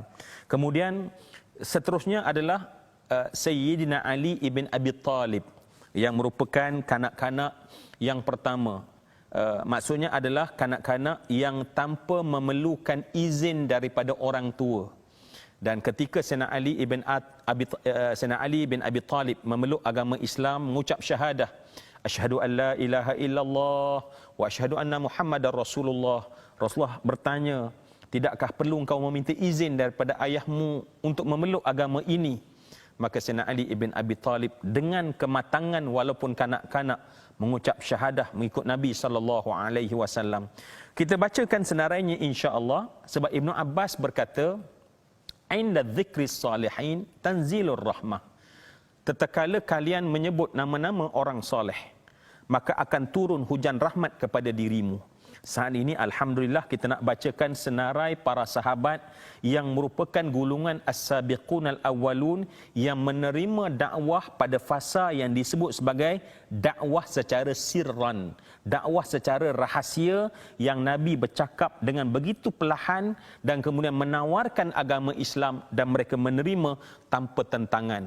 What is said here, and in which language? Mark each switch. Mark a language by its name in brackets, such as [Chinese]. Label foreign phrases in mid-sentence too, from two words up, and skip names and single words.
[Malay] Kemudian seterusnya adalah Sayyidina Ali ibn Abi Talib, yang merupakan kanak-kanak yang pertama. Maksudnya adalah kanak-kanak yang tanpa memerlukan izin daripada orang tua. Dan ketika Sayyidina Ali bin Abi Talib memeluk agama Islam, mengucap syahadah, [Arabic] أشهد أن لا إله إلا الله وأشهد أن محمدا رسول الله, [Malay] Rasulullah bertanya, tidakkah perlu engkau meminta izin daripada ayahmu untuk memeluk agama ini? Maka Sayyidina Ali ibn Abi Talib dengan kematangan walaupun kanak-kanak mengucap syahadah mengikut Nabi [Arabic] صلى الله عليه وسلم. [Malay] Kita bacakan senarainya insya-Allah, sebab Ibnu Abbas berkata, [Arabic] "عند ذكر الصالحين تنزل الرحمة." [Malay] Tatkala kalian menyebut nama-nama orang soleh, maka akan turun hujan rahmat kepada dirimu. Saat ini alhamdulillah kita nak bacakan senarai para sahabat yang merupakan golongan [Arabic] السابقون الأولون [Malay] yang menerima dakwah pada fasa yang disebut sebagai dakwah secara sirran, dakwah secara rahasia, yang Nabi bercakap dengan begitu perlahan dan kemudian menawarkan agama Islam dan mereka menerima tanpa tentangan.